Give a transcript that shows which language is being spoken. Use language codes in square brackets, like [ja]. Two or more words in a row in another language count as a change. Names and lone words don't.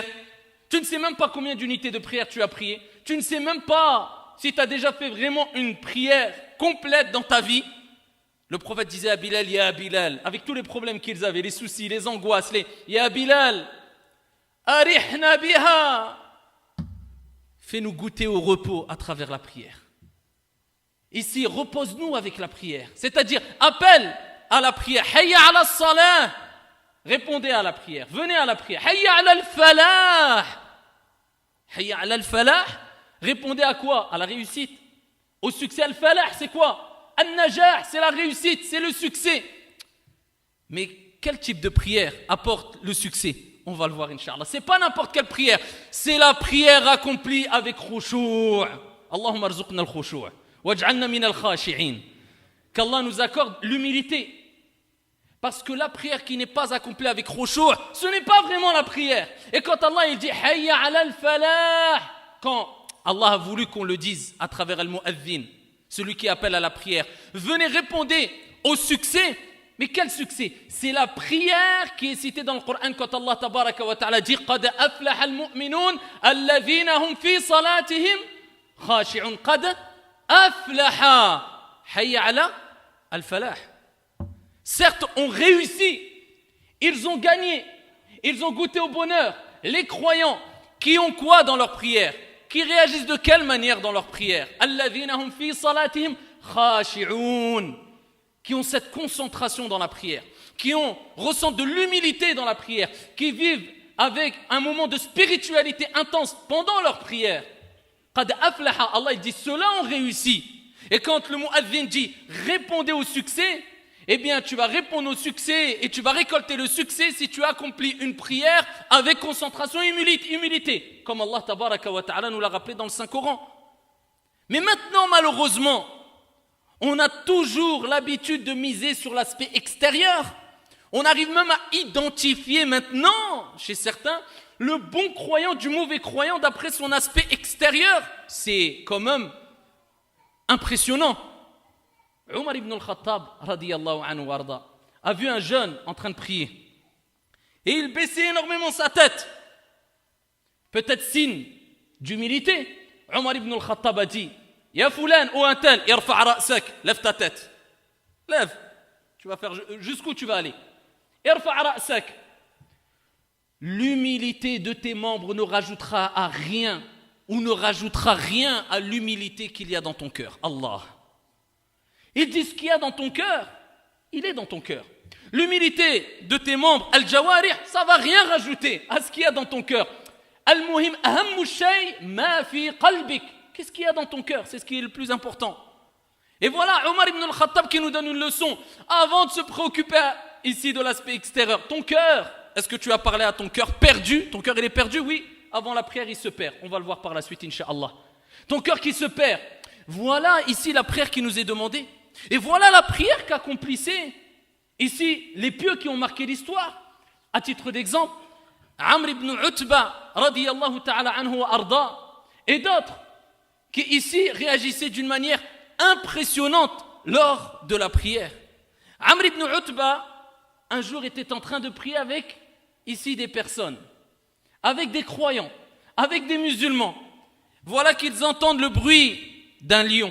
[fr] Tu ne sais même pas combien d'unités de prière tu as prié. Tu ne sais même pas si tu as déjà fait vraiment une prière complète dans ta vie, le prophète disait à Bilal, Ya Bilal, avec tous les problèmes qu'ils avaient, les soucis, les angoisses, [ar] يا بلال أرحنا بها, [fr] fais-nous goûter au repos à travers la prière. Ici, repose-nous avec la prière, c'est-à-dire appelle à la prière, [ar] حي على الصلاة, [fr] répondez à la prière, venez à la prière, [ar] حي على الفلاح حي على الفلاح, [fr] répondez à quoi? À la réussite, au succès. Al-falah, c'est quoi? Al-najah, c'est la réussite, c'est le succès. Mais quel type de prière apporte le succès? On va le voir, Inch'Allah. C'est pas n'importe quelle prière, c'est la prière accomplie avec khushu'. [ar] اللهم ارزقنا الخشوع واجعلنا من الخاشعين. [fr] Qu'Allah nous accorde l'humilité. Parce que la prière qui n'est pas accomplie avec khushu', ce n'est pas vraiment la prière. Et quand Allah il dit [ar] حي على الفلاح, [fr] quand Allah a voulu qu'on le dise à travers al-mu'adhin, celui qui appelle à la prière, venez répondez au succès. Mais quel succès? C'est la prière qui est citée dans le Coran quand Allah [ar] تبارك وتعالى [fr] dit [ar] قد أفلح المؤمنون الذين هم في صلاتهم خاشعون. قد أفلح حي على الفلاح. [fr] Certes, ont réussi, ils ont gagné, ils ont goûté au bonheur. Les croyants qui ont quoi dans leur prière? Qui réagissent de quelle manière dans leur prière? [ar] الذين هم في صلاتهم خاشعون, [fr] qui ont cette concentration dans la prière, qui ressentent de l'humilité dans la prière, qui vivent avec un moment de spiritualité intense pendant leur prière. [ar] قد أفلح, [fr] Allah il dit ceux-là ont réussi. Et quand le mu'adhin dit répondez au succès, eh bien tu vas répondre au succès et tu vas récolter le succès si tu accomplis une prière avec concentration et humilité, comme Allah [ar] تبارك وتعالى [fr] nous l'a rappelé dans le Saint-Coran. Mais maintenant malheureusement, on a toujours l'habitude de miser sur l'aspect extérieur. On arrive même à identifier maintenant, chez certains, le bon croyant du mauvais croyant d'après son aspect extérieur. C'est quand même impressionnant. Omar ibn al-Khattab, [ar] رضي الله عنه وأرضاه, [fr] a vu un jeune en train de prier. Et il baissait énormément sa tête. Peut-être signe d'humilité. Omar ibn al-Khattab a dit, [ar] يا فلان [fr] ou un tel, [ar] ارفع رأسك, [fr] lève ta tête. Lève. Tu vas faire jusqu'où tu vas aller. [ar] ارفع رأسك. [fr] L'humilité de tes membres ne rajoutera à rien ou ne rajoutera rien à l'humilité qu'il y a dans ton cœur. Allah. Il dit ce qu'il y a dans ton cœur, il est dans ton cœur. L'humilité de tes membres, al-jawarih, ça va rien rajouter à ce qu'il y a dans ton cœur. [ar] المهم أهم شيء ما في قلبك. [fr] Qu'est-ce qu'il y a dans ton cœur? C'est ce qui est le plus important. Et voilà Omar ibn al-Khattab qui nous donne une leçon. Avant de se préoccuper ici de l'aspect extérieur, ton cœur, est-ce que tu as parlé à ton cœur perdu? Ton cœur il est perdu? Oui. Avant la prière il se perd. On va le voir par la suite Inch'Allah. Ton cœur qui se perd. Voilà ici la prière qui nous est demandée. Et voilà la prière qu'accomplissaient ici les pieux qui ont marqué l'histoire. À titre d'exemple, Amr ibn Utba [ar] رضي الله تعالى عنه وأرضاه [fr] et d'autres qui ici réagissaient d'une manière impressionnante lors de la prière. Amr ibn Utba un jour était en train de prier avec ici des personnes, avec des croyants, avec des musulmans. Voilà qu'ils entendent le bruit d'un lion.